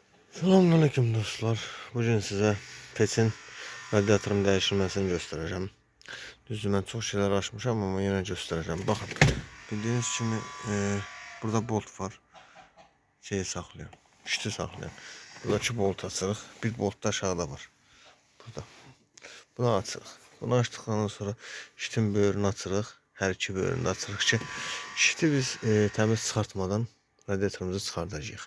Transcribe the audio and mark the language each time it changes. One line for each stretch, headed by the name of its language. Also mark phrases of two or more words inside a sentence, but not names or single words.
Azerbaijani: Selamünaleyküm dostlar.
Turkish: Bugün size
Azerbaijani: peçin radiatorun dəyişilməsini göstereceğim. Düzdür, mən çox şeyler açmışam, amma yenə göstereceğim. Baxın, bildiğiniz kimi burada bolt var. Şeyi saxlayan, şiti saxlayan. Buradakı bolt açırıq. Bir bolt da aşağıda var. Burada. Bunu açırıq. Bunu açdıqdan sonra şitin böyrünü açırıq. Hər iki böyrünü açırıq ki, şiti biz təmiz çıxartmadan radiatorumuzu çıxardacağıq.